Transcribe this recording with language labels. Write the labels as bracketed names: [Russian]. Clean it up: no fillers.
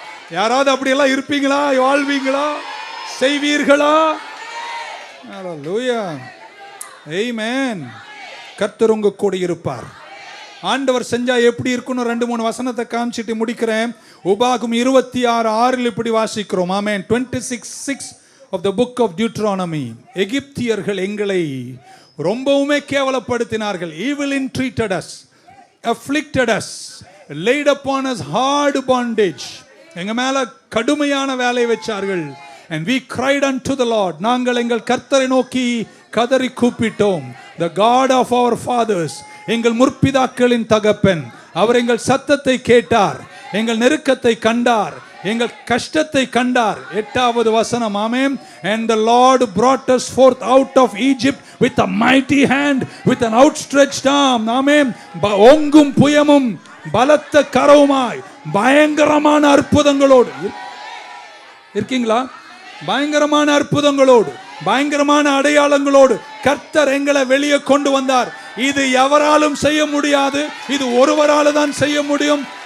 [Tamil] யாராவது அப்படியெல்லாம் இருப்பீங்களா? வாழ்வீங்களா? செய்வீர்களா? ஹல்லேலூயா, ஆமென். கர்த்தர் உங்க கூட இருப்பார். ஆண்டவர் செஞ்சா எப்படி இருக்குன்னு 2-3 வசனத்தை காமிச்சிட்டு முடிக்கிறேன். உபாகம் 26:6 இப்படி வாசிக்கிறோம். ஆமென். [English] 26:6 of the book of Deuteronomy. [Tamil] எகிப்தியர்கள் எங்களை ரொம்பவுமே கேவலப்படுத்தினார்கள். [English] evil entreated us, afflicted us, laid upon us hard bondage. [Tamil] எங்க மேல கடுமையான வேலை வச்சார்கள். [English] and we cried unto the Lord. [Tamil] நாங்கள் எங்கள் கர்த்தரை நோக்கி கதறி கூப்பிட்டோம். [English] the God of our fathers, [Tamil] எங்கள் முற்பிதாக்களின் தகப்பன், அவர் எங்கள் சத்தத்தை கேட்டார், எங்கள் நெருக்கத்தை கண்டார், எங்கள் கஷ்டத்தை கண்டார். 8வது வசனம். ஆமென். [English] and the Lord brought us forth out of Egypt with a mighty hand, with an outstretched arm. [Tamil] ஆமென். ஓங்கும் புயமும் பலத்த கரவுமாய் பயங்கரமான அற்புதங்களோடு இருக்கீங்களா? பயங்கரமான அற்புதங்களோடு, பயங்கரமான அடையாளங்களோடு கர்த்தர் எங்களை வெளியே கொண்டு வந்தார். இது எவராலும் செய்ய முடியாது, இது ஒருவரால் தான் செய்ய முடியும்.